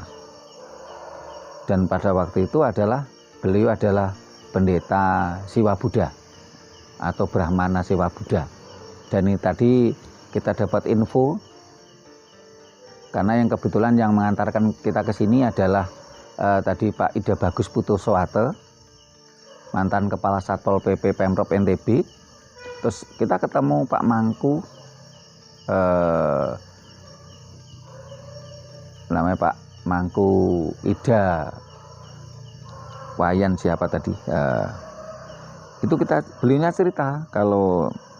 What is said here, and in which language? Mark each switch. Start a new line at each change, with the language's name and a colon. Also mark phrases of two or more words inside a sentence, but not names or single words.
Indonesian: Dan pada waktu itu beliau adalah pendeta Siwa Buddha atau Brahmana Siwa Buddha. Dan ini tadi kita dapat info, karena yang kebetulan yang mengantarkan kita ke sini adalah tadi Pak Ida Bagus Putuswate, mantan Kepala Satpol PP Pemprov NTB. Terus kita ketemu Pak Mangku, namanya Pak Mangku Ida Wayan siapa tadi, itu beliaunya cerita kalau